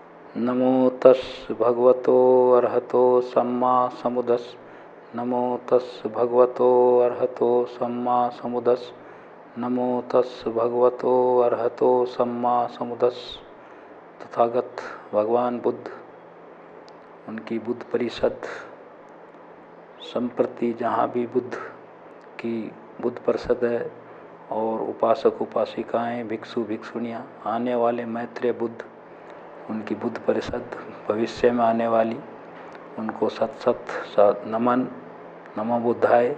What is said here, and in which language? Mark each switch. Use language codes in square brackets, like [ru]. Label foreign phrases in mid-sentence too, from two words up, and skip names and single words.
[pi] नमो तस् भगवतो अरहतो सम्मा समुदस्। नमो तस् भगवतो अरहतो सम्मा समुदस्। नमो तस् भगवतो अरहतो सम्मा समुदस्। [hi] तथागत भगवान बुद्ध, उनकी बुद्ध परिषद, संप्रति जहाँ भी बुद्ध की बुद्ध परिषद है और उपासक उपासिकाएं, भिक्षु भिक्षुणियाँ, आने वाले मैत्रेय बुद्ध, उनकी बुद्ध परिषद भविष्य में आने वाली, उनको सत सत नमन, [pi] नमो बुद्धाय।